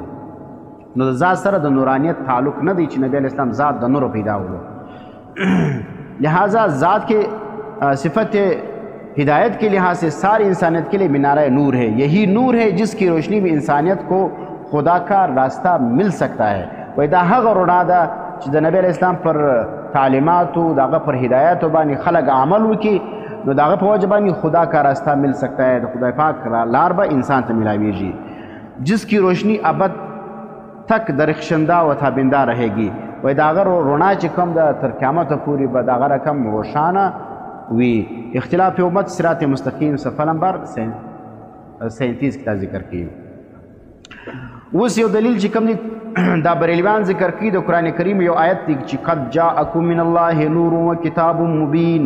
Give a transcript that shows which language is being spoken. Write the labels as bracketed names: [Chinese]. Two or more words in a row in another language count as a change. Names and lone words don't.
[Pashto] نو د ذات سره د نورانیت تعلق نه دی چې نبی علیہ السلام ذات د نور پیدا ولو. [Urdu] لہٰذا ذات کے صفت ہدایت کے لحاظ سے ساری انسانیت کے لیے مینارہ نور ہے. یہی نور ہے جس کی روشنی میں انسانیت کو خدا کا راستہ مل سکتا ہے. [Pashto] وایي دا هغه رڼا ده چې د نبی علیه اسلام پر تعلیماتو د هغه پر هدایاتو باندې خلک عمل وکړي نو د هغه په وجه باندې [Urdu] خدا کا راستہ مل سکتا ہے. [Pashto] د خدای پاک لار به انسان ته ملاویږي [Urdu] جس کی روشنی ابد تک درخشندہ و تابندہ رہے گی. [Pashto] وایي د هغه رڼا چې کوم ده تر قیامته پورې به د هغه رقم روښانه وي. اختلاف امت صراط مستقیم صفحه نمبر 37 کې دا ذکر کوي. اوس یو دلیل چې کوم دی دا بریلویان ذکر کوي د قرآن کریم یو آیت دی چې [Arabic] قد جاءکم من الله نور و کتاب مبین.